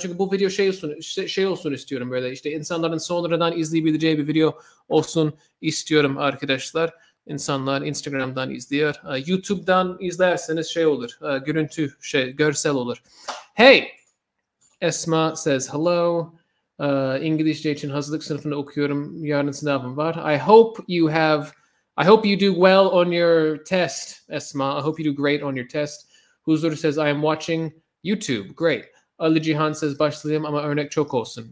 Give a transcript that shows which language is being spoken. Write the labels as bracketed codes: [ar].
[tr] Çünkü bu video şey olsun istiyorum. Böyle işte insanların sonradan izleyebileceği bir video olsun istiyorum arkadaşlar. İnsanlar Instagram'dan izliyor. YouTube'dan izlerseniz şey olur. Görüntü, görsel olur. [en] Hey! Esma says hello. [tr] İngilizce için hazırlık sınıfında okuyorum. Yarın sınavım var. [en] I hope you do well on your test, Esma. I hope you do great on your test. Huzur says, I am watching YouTube. Great. [tr] Ali Cihan [en] says, [tr] başlayayım ama örnek çok olsun.